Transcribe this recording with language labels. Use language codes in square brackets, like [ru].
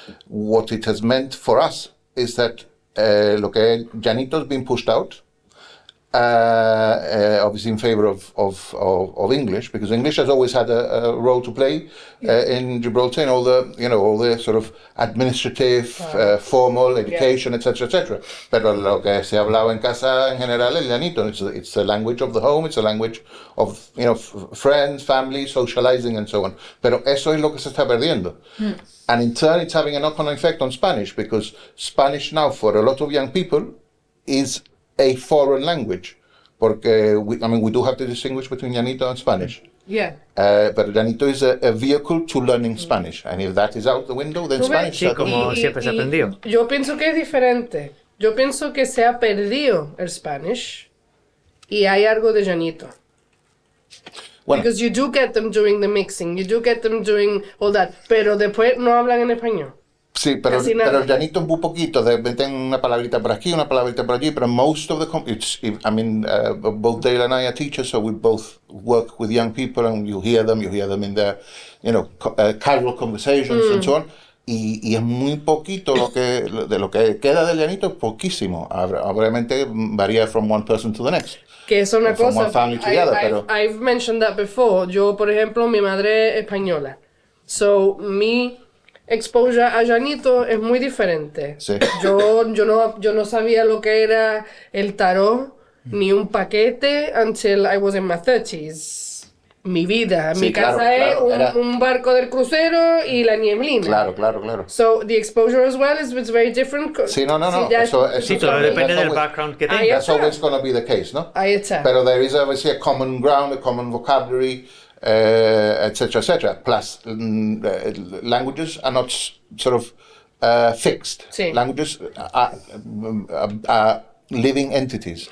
[en] What it has meant for us is that [es] lo que [en] Llanito has been pushed out, obviously in favor of English, because English has always had a role to play in Gibraltar in all the sort of administrative, formal education, etc. [es] Pero lo que se hablaba en casa en general es Llanito. [en] It's the language of the home. It's a language of friends, family, socializing, and so on. [es] Pero eso es lo que se está perdiendo. [en] And in turn, it's having a knock-on effect on Spanish, because Spanish now, for a lot of young people, is a foreign language. [es] Porque, [en] we do have to distinguish between Llanito and Spanish. Yeah. But Llanito is a vehicle to learning Spanish. And if that is out the window, then Spanish... [es] Sí, como siempre se aprendió. Yo pienso que es diferente. Yo pienso que se ha perdido el Spanish y hay algo de Llanito. Bueno. [en] Because you do get them doing the mixing, you do get them doing all that, [es] pero después no hablan en español. Sí, pero el Llanito es muy poquito, meten una palabrita por aquí, una palabrita por allí, pero [en] most of the both Dale and I are teachers, so we both work with young people, and you hear them in their, casual conversations and so on. [es] Y es muy poquito de lo que queda del Llanito, es poquísimo. Obviamente varía [en] from one person to the next. [es] Que es una cosa, [en] one family to the other, [es] pero... [en] I've mentioned that before. [es] Yo, por ejemplo, mi madre es española. So, mi exposure a Llanito es muy diferente. Sí. Yo no sabía lo que era el tarot, ni un paquete, [en] until I was in my 30s. [es] Mi vida, mi casa es un barco del crucero y la nieblina. Claro. [en] So the exposure as well is very different. [es] Sí, no. Sí, todo depende del background que tengas. [en] That's always going to be the case, [es] ¿no? Ahí está. Pero [en] there is obviously a common ground, a common vocabulary, etc. Plus, languages are not sort of fixed. [es] Sí. [en] Languages are living entities.